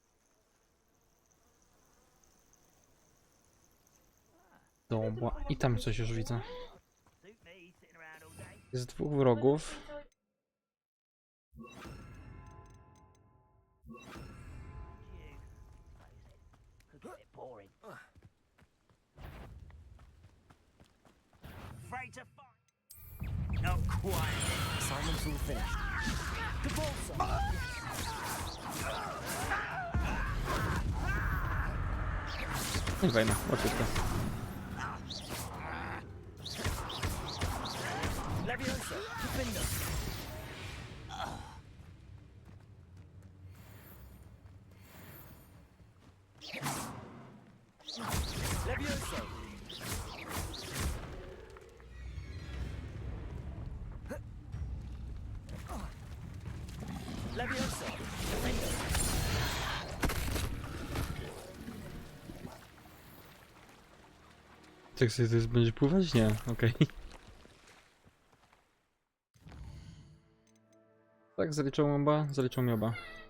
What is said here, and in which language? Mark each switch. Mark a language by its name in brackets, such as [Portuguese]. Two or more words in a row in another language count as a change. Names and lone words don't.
[Polish] Dobra, i tam coś już widzę. Jest dwóch wrogów. [English] Not quite. Assignment's all finished. [Polish] Nie fajne, łatwiutko. Leviosa, defender. Leviosa. Leviosa, defender. Tak sobie to będzie pływać? Nie, okej. Tak, zaliczą oba, zaliczą mi oba.